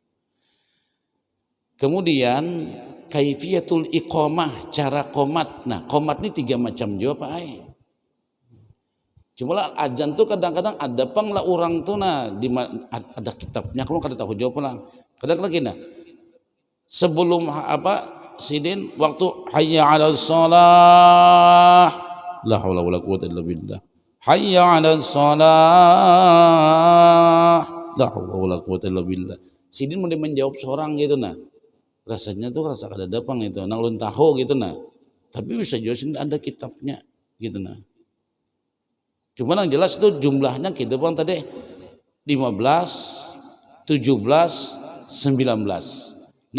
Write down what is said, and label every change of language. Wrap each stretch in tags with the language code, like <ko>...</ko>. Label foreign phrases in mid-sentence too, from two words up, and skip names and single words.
<bjn>Kemudian</bjn> <ar>كيفية الإقامة,</ar> <bjn>cara qomat. Nah qomat ini 3 macam juga Pak. Cuma lah azan tuh kadang-kadang ada pang lah orang tuh ada kitabnya, kalau kada tahu jawab lah. Kadang-kadang gini, sebelum sidin waktu</bjn> <ar>حي على الصلاة لا حول ولا قوة إلا بالله حي على الصلاة لا حول ولا قوة إلا بالله.</ar> <bjn>Sidin mau menjawab seorang gitu nah. Rasanya tuh rasa kada dapang itu, nang ulun tahu gitu nah. Tapi bisa juga ada kitabnya gitu nah. Cuma yang jelas itu jumlahnya gitu Bang tadi 15, 17, 19.</bjn>